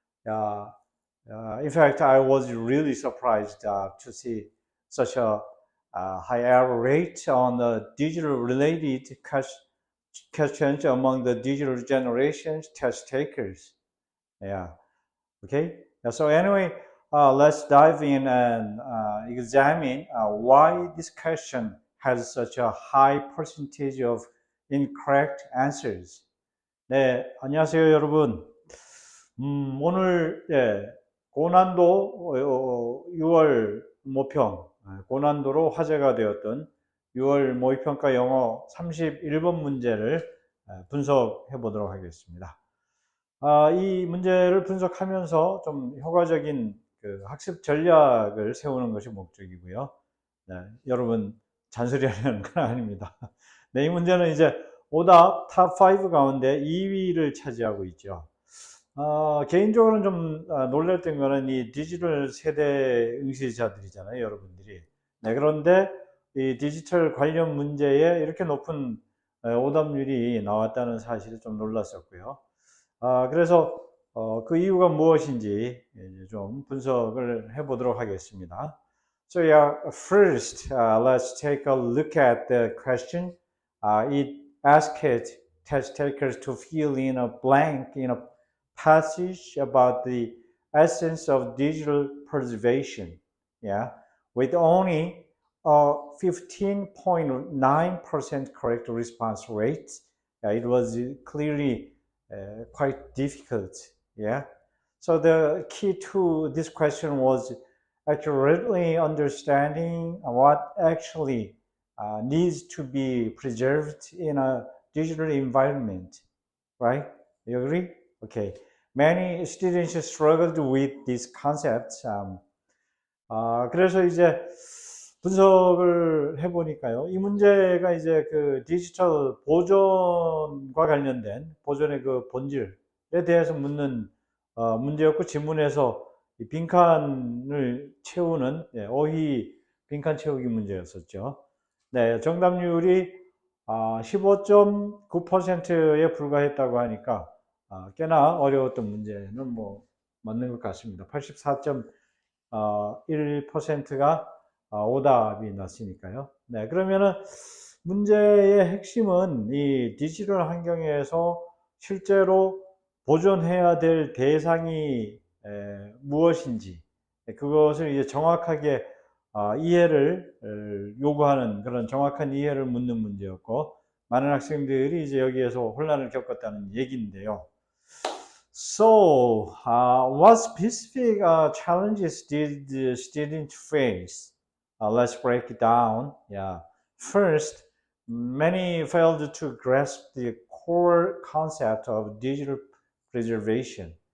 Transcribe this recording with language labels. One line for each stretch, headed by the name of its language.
English: Uh, in fact, I was really surprised to see such a high error rate on the digital related questions among the digital generations test takers. Yeah. Okay. Yeah, so anyway, let's dive in and examine why this question has such a high percentage of incorrect answers.
Korean: 네, 안녕하세요, 여러분. 오늘 고난도 6월 모평, 고난도로 화제가 되었던 6월 모의평가 영어 31번 문제를 분석해 보도록 하겠습니다. 이 문제를 분석하면서 좀 효과적인 그 학습 전략을 세우는 것이 목적이고요. 네, 여러분 잔소리하려는 건 아닙니다. 네, 이 문제는 이제 오답 탑5 가운데 2위를 차지하고 있죠. 개인적으로는 좀 놀랐던 거는 이 디지털 세대 응시자들이잖아요, 여러분들이. 네, 그런데 이 디지털 관련 문제에 이렇게 높은 오답률이 나왔다는 사실에 좀 놀랐었고요. 그래서 그 이유가 무엇인지 좀 분석을 해보도록 하겠습니다.
English: So yeah, first, let's take a look at the question. It asked test takers to fill in a blank in a passage about the essence of digital preservation. Yeah, with only a 15.9% correct response rate, it was clearly quite difficult. Yeah. So the key to this question was accurately understanding what actually needs to be preserved in a digital environment, right? You agree? Okay. Many students struggled with these concepts.
Korean: 그래서 이제 분석을 해보니까요. 이 문제가 이제 그 디지털 보존과 관련된 보존의 그 본질에 대해서 묻는 문제였고, 지문에서 이 빈칸을 채우는 어휘 빈칸 채우기 문제였었죠. 네, 정답률이 15.9%에 불과했다고 하니까 꽤나 어려웠던 문제는 뭐 맞는 것 같습니다. 84.1%가 오답이 났으니까요. 네, 그러면은 문제의 핵심은 이 디지털 환경에서 실제로 보존해야 될 대상이 무엇인지, 그것을 이제 정확하게 이해를 요구하는 그런 정확한 이해를 묻는 문제였고, 많은 학생들이 이제 여기에서 혼란을 겪었다는 얘기인데요.
English: So, what specific challenges did the student face? Let's break it down. Yeah. First, many failed to grasp the core concept of digital preservation.